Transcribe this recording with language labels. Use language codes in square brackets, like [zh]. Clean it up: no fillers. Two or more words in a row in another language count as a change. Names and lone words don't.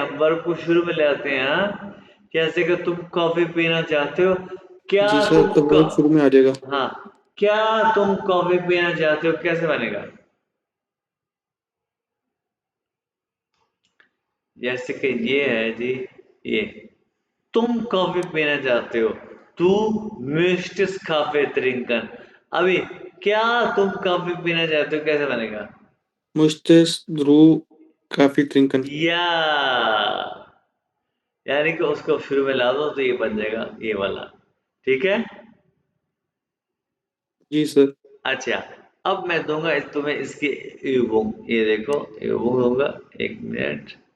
[hi] हम वर्ब को शुरू में ले आते हैं। हाँ, जैसे कि तुम कॉफी पीना चाहते हो, क्या जी सर, तुम तब वर्ब शुरू में आ जाएगा। हाँ, क्या तुम कॉफी पीना चाहते हो, कैसे बनेगा? जैसे कि ये है जी, ये तुम कॉफी पीना चाहते हो, तू [de] möchtest Kaffee trinken। [hi] अभी क्या तुम कॉफी पीना चाहते हो, कैसे बनेगा? [de] Möchtest du Kaffee trinken? [hi] या यानी कि उसको शुरू में ला दो तो ये बन जाएगा ये वाला। ठीक है। जी सर। अच्छा, अब मैं दूंगा तुम्हें इसकी übung। ये देखो übung दूंगा, एक मिनट।